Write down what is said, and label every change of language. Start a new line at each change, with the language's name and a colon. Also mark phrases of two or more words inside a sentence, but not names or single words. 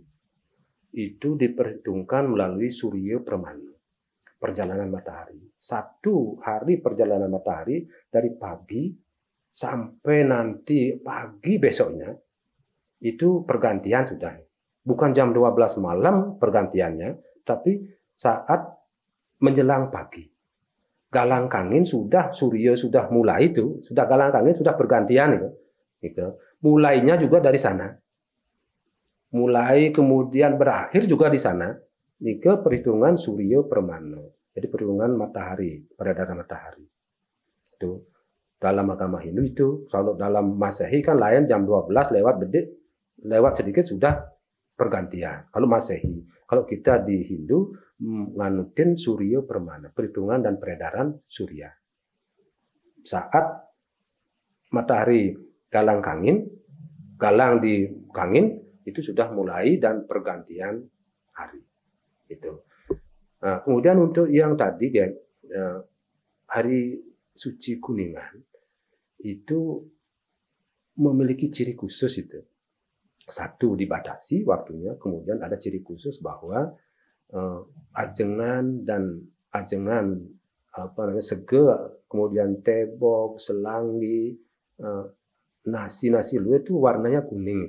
Indonesian: Itu diperhitungkan melalui Surya Permana, perjalanan matahari. 1 hari perjalanan matahari dari pagi sampai nanti pagi besoknya itu pergantian sudah. Bukan jam 12 malam pergantiannya, tapi saat menjelang pagi.
Balinese: Galang kangin
Indonesian: sudah, Surya sudah mulai itu, sudah
Balinese: galang kangin
Indonesian: sudah pergantian itu. Mulainya juga dari sana. Mulai kemudian berakhir juga di sana. Ini perhitungan Surya Permana. Jadi perhitungan matahari, peredaran matahari. Itu dalam agama Hindu itu, kalau dalam Masehi kan lain jam 12 lewat sedikit sudah pergantian. Kalau Masehi, kalau kita di Hindu nganutin Surya Permana, perhitungan dan peredaran surya. Saat matahari
Balinese: galang kangin, galang di kangin
Indonesian: itu sudah mulai dan pergantian hari. Itu. Nah, kemudian untuk yang tadi hari suci Kuningan itu memiliki ciri khusus itu. 1 dibatasi waktunya, kemudian ada ciri khusus bahwa
Balinese: ajengan sege,
Indonesian: kemudian tebok, selangi, nasi lu itu warnanya kuning.